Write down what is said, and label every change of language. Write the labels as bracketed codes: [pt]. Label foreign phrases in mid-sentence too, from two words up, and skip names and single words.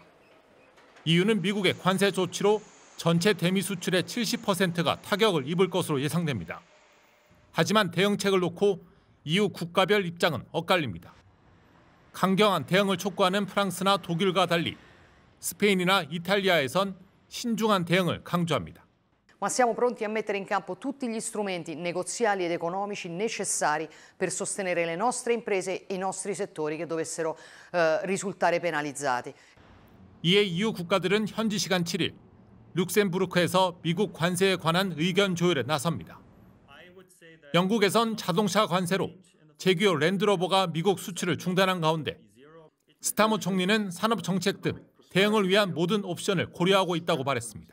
[ko] EU는 미국의 관세 조치로 전체 대미 수출의 70%가 타격을 입을 것으로 예상됩니다. 하지만 대응책을 놓고 EU 국가별 입장은 엇갈립니다. 강경한 대응을 촉구하는 프랑스나 독일과 달리 스페인이나 이탈리아에선 신중한 대응을 강조합니다. [it] Ma siamo pronti a mettere in campo tutti gli strumenti negoziali ed economici necessari per sostenere le nostre imprese e i nostri settori che dovessero risultare penalizzati. [ko] 이에 EU 국가들은 현지 시간 7일 룩셈부르크에서 미국 관세에 관한 의견 조율에 나섭니다. 영국에선 자동차 관세로 제규어 랜드로버가 미국 수출을 중단한 가운데 스타머 총리는 산업 정책 등 대응을 위한 모든 옵션을 고려하고 있다고 말했습니다.